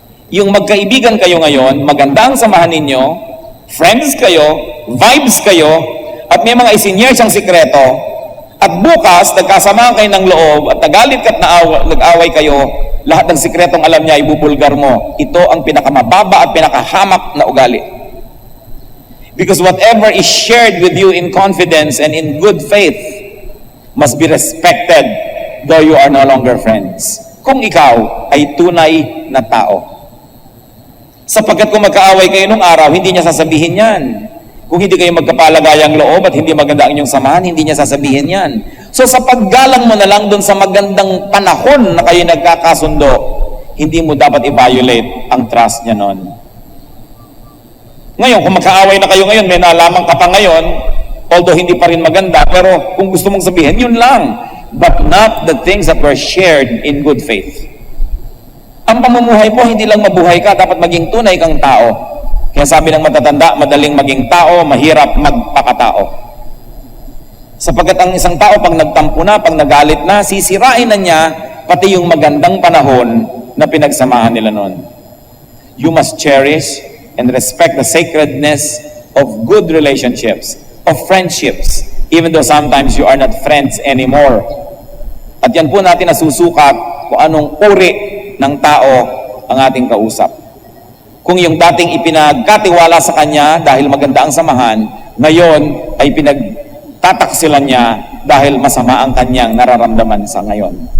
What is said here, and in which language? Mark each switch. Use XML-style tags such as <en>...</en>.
<tl>Yung magkaibigan kayo ngayon, maganda ang samahan ninyo, friends kayo, vibes kayo, at may mga isinyer siyang sikreto, at bukas, nagkasamaan kayo ng loob, at nagalit ka at nag-away kayo, lahat ng sikretong alam niya, ibubulgar mo. Ito ang pinakamababa at pinakahamak na ugali.</tl> <en>Because whatever is shared with you in confidence and in good faith must be respected, though you are no longer friends.</en> <tl>Kung ikaw ay tunay na tao. Sapagkat kung magkaaway kayo nung araw, hindi niya sasabihin yan. Kung hindi kayo magkapalagayang loob at hindi maganda ang inyong samahan, hindi niya sasabihin yan. So sa paggalang mo na lang dun sa magandang panahon na kayo nagkakasundo, hindi mo dapat i-violate ang trust niya nun. Ngayon, kung magkaaway na kayo ngayon, may nalaman ka pa ngayon, although hindi pa rin maganda, pero kung gusto mong sabihin, yun lang.</tl> <en>But not the things that were shared in good faith.</en> <tl>Ang pamumuhay po, hindi lang mabuhay ka, dapat maging tunay kang tao. Kaya sabi ng matatanda, madaling maging tao, mahirap magpakatao. Sapagkat ang isang tao, pag nagtampo na, pag nagalit na, sisirain na niya, pati yung magandang panahon na pinagsamahan nila noon.</tl> <en>You must cherish and respect the sacredness of good relationships, of friendships, even though sometimes you are not friends anymore.</en> <tl>At yan po natin nasusukat kung anong uri ng tao ang ating kausap. Kung yung dating ipinagkatiwala sa kanya dahil maganda ang samahan, ngayon ay pinagtataksilan niya dahil masama ang kanyang nararamdaman sa ngayon.</tl>